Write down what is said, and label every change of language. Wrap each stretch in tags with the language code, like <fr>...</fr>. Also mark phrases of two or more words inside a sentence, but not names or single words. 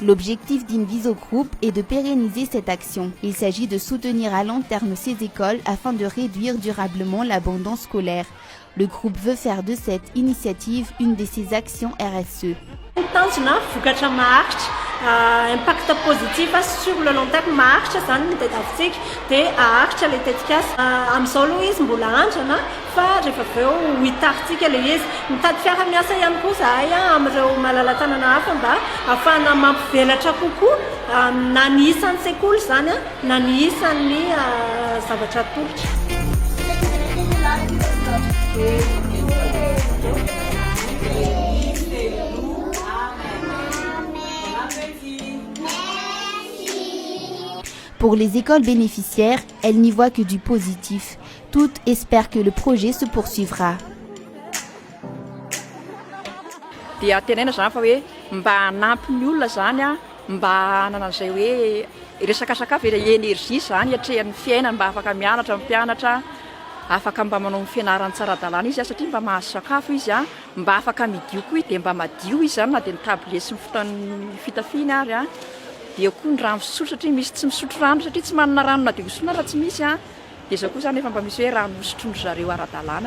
<fr>L'objectif d'Inviso Group est de pérenniser cette action. Il s'agit de soutenir à long terme ces écoles afin de réduire durablement l'abandon scolaire. Le groupe veut faire de cette initiative une de ses actions RSE. Impact positif sur le long terme</fr> <mg>marche zany ny tadiavintsika dia aharitra le tetikasa amin'izao aloha izy mbola andrana fa rehefa avy eo hitaritsika le izy mitady fiara-miasa ihany koa zahay amin'ireo malala-tanana hafa mba ahafahana mampivelatra kokoa na ny isan'ny sekoly zany na ny isan'ny zavatra tolotra.</mg> <fr>Pour les écoles bénéficiaires, elles n'y voient que du positif. Toutes espèrent que le projet se poursuivra.</fr> <mg>Dia tenaina zany fa hoe mba hanampy ny olona zany mba hanana an'izay hoe resaka sakafo énergie zany hatrehan'ny fiainana mba afaka mianatra mpianatra afaka mba manao fianarana tsara dalàna izy satria mba mahazo sakafo izy mba afaka midio koa dia mba madio izy zany na dia ny tablier sy ny fotoan'ny fitafiany ary dia koa ny rano fisotro satria misy tsy misotro rano satria tsy manana rano na dia hosotroana raha tsy misy dia izao koa zany efa mba misy hoe rano hosotrondry zareo ara-dalàna.</mg>